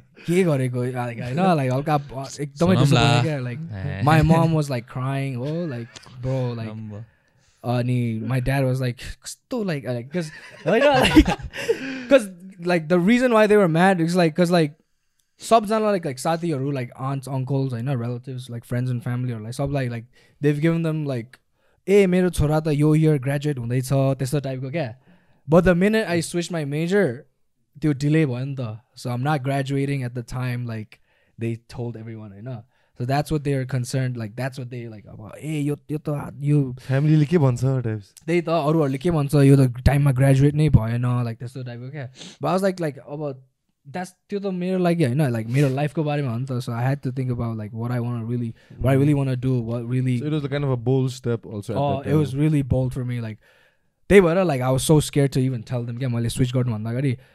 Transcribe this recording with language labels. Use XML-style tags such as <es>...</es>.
<ne>के गरेको</ne> <en>like I know like एकदमै disappointed क्या like my mom was like crying, oh like bro like अनि my dad was like कस्तो like because like the reason why they were mad is like because like सबजना like साथीहरू like aunts, uncles, I know relatives, like friends and family or like सब like they've given them like</en> <ne>ए मेरो छोरा त यो year graduate हुँदैछ त्यस्तो टाइपको क्या.</ne> <en>But the minute I switched my major</en> <ne>त्यो delay भयो नि त,</ne> <en>so I'm not graduating at the time like they told everyone, I know. So that's what they are concerned, like that's what they like about.</en> <ne>ए यो त यो family ले के भन्छ टाइप्स त्यही त अरूहरूले के भन्छ यो त टाइममा ग्रेजुएट नै भएन like त्यस्तो टाइपको क्या.</ne> <en>But I was like अब that's</en> <ne>त्यो त मेरो लागि हैन,</ne> <en>like</en> <ne>मेरो लाइफको बारेमा हो नि त.</ne> <en>So I had to think about like what I really want to do, what really. So it was a kind of a bold step also at that time. It was really bold for me, like</en> <ne>त्यही भएर</ne> <en>like I was so scared to even tell them</en> <ne>क्या मैले switch गर्नु भन्दा अगाडि.</ne>